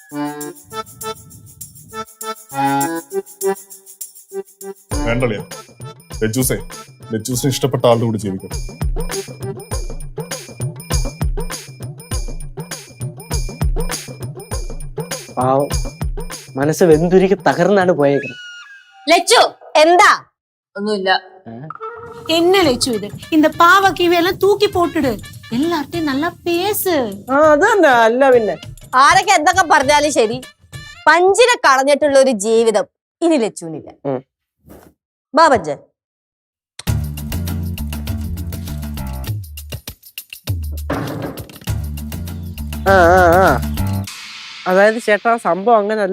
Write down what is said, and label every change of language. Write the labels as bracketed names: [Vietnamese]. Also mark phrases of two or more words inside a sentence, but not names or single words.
[Malayalam] വേണ്ടല്ലേ ലച്ചൂസിനെ ഇഷ്ടപ്പെട്ട ആളുടെ കൂടി ജീവിക്കണം. പാവം മനസ്സ് വെന്തുരുക്കി തകർന്നാണ് പോയേക്കുന്നത്. ലച്ചു എന്താ? ഒന്നുമില്ല. [Tamil] என்ன லட்சு இது? இந்த பாவ கீவையெல்லாம் தூக்கி போட்டுடு, எல்லார்ட்டையும் நல்லா பேசு. [Malayalam] അത് തന്നെ, അല്ല പിന്നെ ആരൊക്കെ എന്തൊക്കെ പറഞ്ഞാലും ശരി, പഞ്ചിനെ കളഞ്ഞിട്ടുള്ള ഒരു ജീവിതം ഇനി ലച്ചുവിനില്ല. ബാബഞ്ച് അതായത് ചേട്ടാ, സംഭവം അങ്ങനല്ല.